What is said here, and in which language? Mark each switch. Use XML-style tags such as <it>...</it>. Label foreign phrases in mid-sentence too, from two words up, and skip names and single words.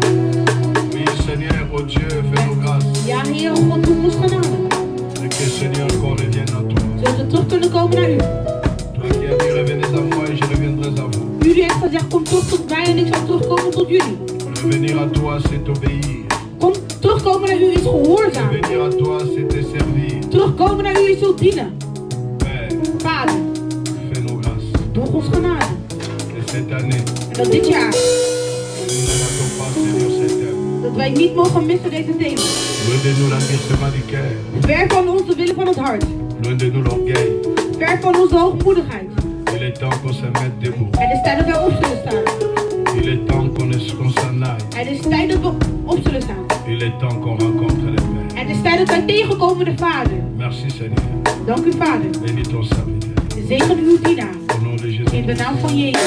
<fr>Oui, Seigneur, oh Dieu, fais-nous grâce.</fr> <nl>Ja, Heer, God, doe ons genade.</nl> <fr>Et que Seigneur, qu'on revienne à toi.</fr> <nl>Zodat we terug kunnen komen naar u.</nl> <fr>Toi qui as dit, revenez à moi et je reviendrai à vous.</fr> <nl>U heeft gezegd, kom terug tot mij en ik zal terugkomen tot jullie.</nl> <fr>Revenir à toi, c'est obéir.</fr> <nl>Kom, terugkomen naar u is gehoorzaam.</nl> <fr>Revenir à toi, c'est te servir.</fr> <nl>Terugkomen naar u is zult dienen.</nl> <fr>Père,</fr> <nl>Vader,</nl> <fr>fais-nous grâce.</fr> <nl>doe ons genade.</nl> <fr>Et cette année,</fr> <nl>En dat dit jaar,</nl> <fr>nous ne ratons pas, Seigneur, cet thème.</fr> <nl>dat wij niet mogen missen deze thema.</nl> <fr>Loin de nous l'envissement du cœur.</fr> <nl>Ver van ons de willen van het hart.</nl> <fr>Loin de nous l'orgueil.</fr> <nl>Ver van onze hoogmoedigheid.</nl> <fr>Il est temps qu'on se mette debout.</fr> <nl>Het is tijd dat wij op zullen staan.</nl> <fr>Il est temps qu'on s'en aille.</fr> <nl>Het is tijd dat we op zullen staan.</nl> <fr>Il est temps qu'on rencontre le Père.</fr> <nl>Het is tijd dat wij tegenkomen de Vader.</nl> <fr>Merci, Seigneur.</fr> <nl>Dank u, Vader.</nl> <fr>Bénis ton serviteur.</fr> <nl>Zegen uw dienaar.</nl> <fr>Au nom de Jésus.</fr> <nl>In de naam van Jezus.</nl>